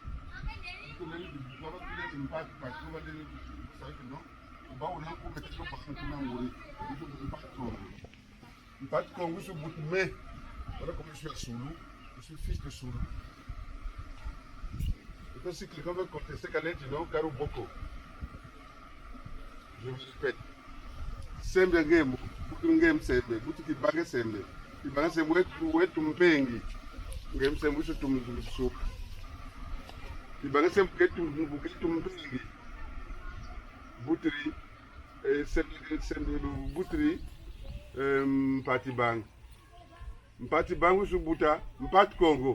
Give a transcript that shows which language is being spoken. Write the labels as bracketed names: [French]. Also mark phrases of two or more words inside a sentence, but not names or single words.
[French] Voilà comment je suis à Soulou. Je suis fils de Soulou. Et si quelqu'un veut contester Kaleti, non, Karo Boko. Je me répète. Sembe Ngemo, Butungem Sembe, Butuki Bagge Sembe. Ibanga Sembe, Tumpengi. Ngem Sembe, Tumpengi. Ibanga Sembe, Tumpengi. Butri, Sembe, Butri, Mpati Bang, Wusubuta, Mpat Congo.